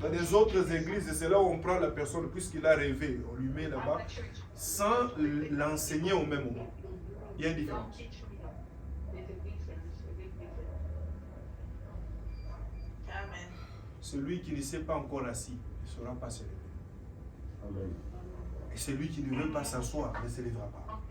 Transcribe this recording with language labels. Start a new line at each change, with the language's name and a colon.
French: Dans les autres églises, c'est là où on prend la personne, puisqu'il a rêvé, on lui met là-bas, sans l'enseigner au même moment. Il y a une
English: don't
French: différence.
English: teach me. There's a difference, a big difference. Amen.
French: Celui qui ne s'est pas encore assis ne sera pas se lever. Et celui qui ne veut pas s'asseoir ne se lèvera pas.